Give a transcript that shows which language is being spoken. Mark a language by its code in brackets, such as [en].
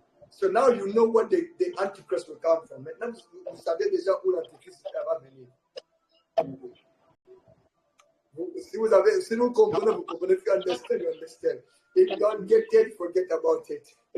[en] So now you know what the Antichrist will come from. [fr] Maintenant, vous savez déjà où l'Antichrist va venir. Si vous comprenez, vous comprenez. [en] If you understand, you understand. If you don't get it, forget about it.